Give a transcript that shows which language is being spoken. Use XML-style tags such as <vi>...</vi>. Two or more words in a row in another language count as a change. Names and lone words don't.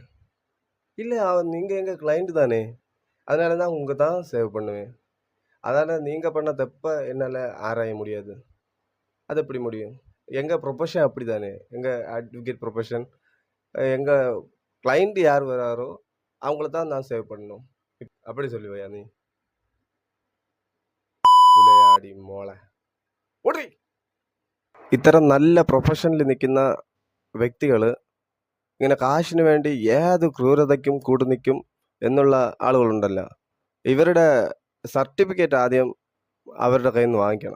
<ta>இல்லை, நீங்கள் எங்கள் கிளைண்ட் தானே, அதனால தான் உங்கள் தான் சேவ் பண்ணுவேன், அதனால் நீங்கள் பண்ண தப்பை என்னால் ஆராய முடியாது. அது எப்படி முடியும்? எங்கள் ப்ரொஃபஷன் அப்படி தானே, எங்கள்</ta> <en>advocate profession.</en> <ta>எங்கள் கிளைண்ட் யார் வராரோ அவங்கள தான் நான் சேவ் பண்ணணும் அப்படி சொல்லுவையா நீ?</ta> <ml>പുലയാടി മോളെ ഓടി. ഇത്തരം നല്ല പ്രൊഫഷനിൽ നിൽക്കുന്ന വ്യക്തികൾ ഇങ്ങനെ കാശിന് വേണ്ടി ഏത് ക്രൂരതയ്ക്കും കൂട്ടു നിൽക്കും എന്നുള്ള ആളുകളുണ്ടല്ലോ, ഇവരുടെ സർട്ടിഫിക്കറ്റ് ആദ്യം അവരുടെ കയ്യിൽ നിന്ന് വാങ്ങിക്കണം.</ml>